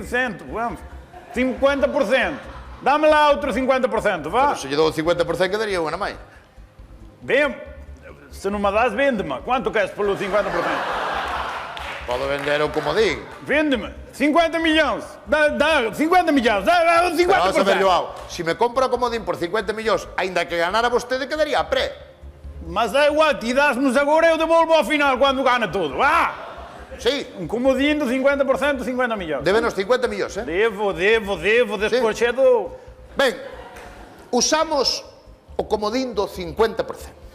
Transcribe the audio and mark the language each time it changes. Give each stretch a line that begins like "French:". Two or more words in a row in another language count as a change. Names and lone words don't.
Portuguese: 50%, vamos. 50%. Dá-me lá outro 50%, vá.
Galician: Se lhe dou o 50%, quedaria unha máis.
Portuguese: Vem, se não me das, vende-me. Quanto queres pelo 50%?
Galician: Podo vender o comodín.
Portuguese: Vende-me. 50 milhões. Dá 50 milhões. Dá 50%.
Galician: Pero vamos a ver, Joao, se me compro o comodín por 50 millóns,
Portuguese: ainda que
Galician: ganara vostede, quedaría a pré.
Portuguese: Mas é igual, ti dás-nos agora, eu devolvo ao final quando gana tudo. Vá!
Galician: Sí,
Portuguese: Um comodinho de 50%, 50 milhões.
Galician: débenos 50 millóns, eh? Devo, despois cedo. Ben, usamos o comodín do 50%.